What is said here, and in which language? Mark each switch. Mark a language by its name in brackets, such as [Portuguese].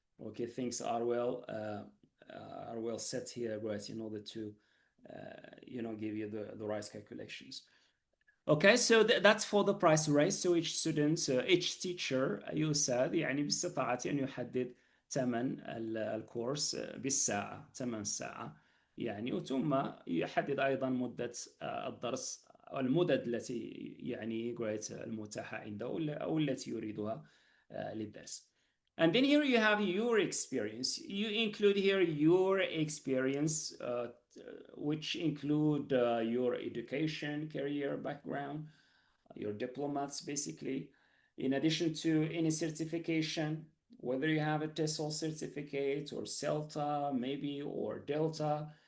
[English] Okay, things are well set here, right, in order to give you the right calculations. Okay, so that's for the price raise. So each student, each teacher [Arabic] يساعد يعني باستطاعته أن يحدد ثمن الكورس بالساعة، ثمن ساعة يعني، وثم يحدد أيضا مدة الدرس، المدد التي يعني المتاحة عنده أو التي يريدها للدرس. [English] And then here you have your experience. You include here your experience, which include your education, career background, your diplomas, basically, in addition to any certification, whether you have a TESOL certificate or CELTA, maybe, or Delta.